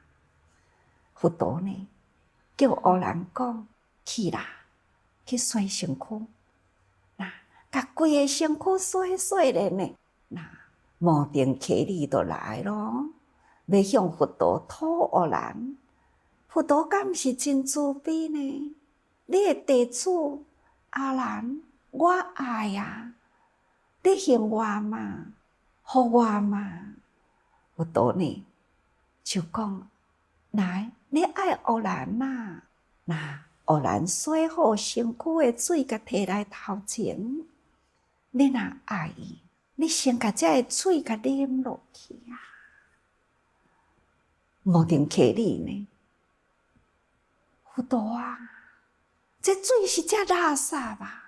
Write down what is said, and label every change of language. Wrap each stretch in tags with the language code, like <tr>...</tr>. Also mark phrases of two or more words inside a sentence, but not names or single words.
<nan>佛陀呢，叫乌兰讲去啦，去洗身躯，甲规个身躯洗咧呢，摩顶伽利就来咯，要向佛陀讨乌兰。佛陀敢毋是真慈悲呢？你的弟子阿兰，我爱啊，你还我嘛，互我嘛。佛陀呢就讲，来，你爱乌兰呐，乌兰洗好身躯的水，甲摕来头前。你若爱伊，你先甲这个水甲啉落去啊！无定客你呢？佛陀啊，这水是遮垃圾啊！</nan>